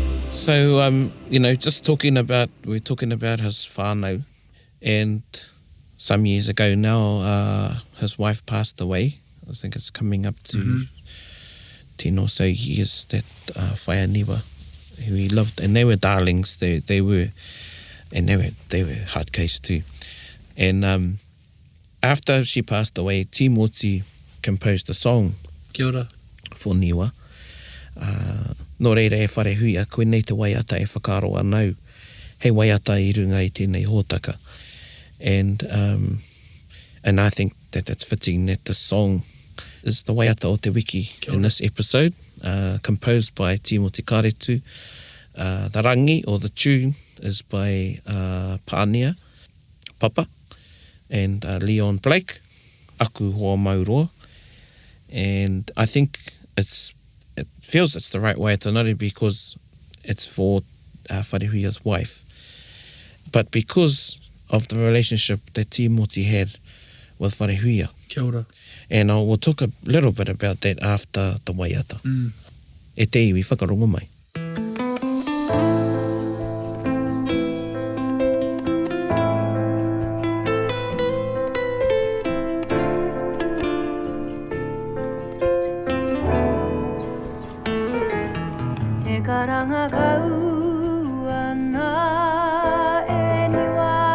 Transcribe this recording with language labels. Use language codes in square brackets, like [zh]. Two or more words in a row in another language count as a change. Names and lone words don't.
[en] So, you know, we're talking about his whānau, and some years ago now, his wife passed away. I think it's coming up to 10 or so years, that whaia niwa, who he loved, and they were darlings. They were hard case too. And after she passed away, Timoti composed a song [mi] Kia ora. [en] for niwa. [mi] Nō reira e wharehuia, koe nei te waiata e whakaro anau. Hei waiata I runga I tēnei hōtaka. [en] And I think that that's fitting that the song is the [mi] waiata o te Wiki [en] in this episode, composed by Timoti Karetu. The rangi, or the tune, is by Pānia Papa and Leon Blake, [mi] Aku Hoa Mauroa. [en] And I think it feels it's the right waiata, not only because it's for Wharehuia's wife, but because of the relationship that Timoti had with Wharehuia. [mi] Kia ora. [en] And we'll talk a little bit about that after the waiata. [mi] E te iwi, whakarongo mai. E karanga kau ana e niwa